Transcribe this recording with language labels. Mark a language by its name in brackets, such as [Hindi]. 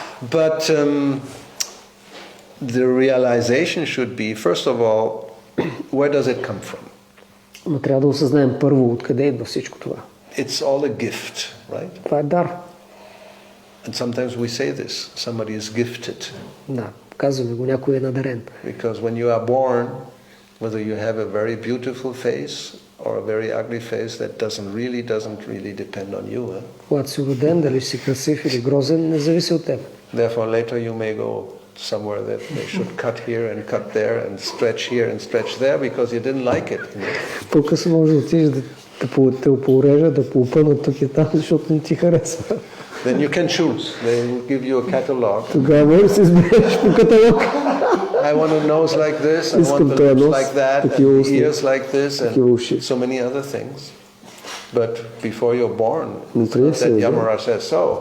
[English] But the realization should be, first of all, where does it come from? [Bulgarian] Но трябва да осъзнаем първо откъде идва всичко това. [English] It's all a gift, right? [Bulgarian] Това е дар. [English] And sometimes we say this, somebody is gifted. [Bulgarian] Да, казваме го, някой е надарен. [English] Because when you are born, whether you have a very beautiful face or a very ugly face, that doesn't really depend on you. [Bulgarian] Когато си роден, дали си красив или грозен, не зависи от теб. [English] Therefore later you may go somewhere that they should cut here and cut there and stretch here and stretch there because you didn't like it. [Bulgarian] По-късно може да отидеш да те поурежат, да поупънат тук и там, защото не ти харесва. [English] Then you can choose. They will give you a catalog. [Bulgarian] Тогава можеш да си избереш по каталог. [English] I want a nose like this, I want the lips like that, and the ears like this, and so many other things. But before you're born, that Yamara says so.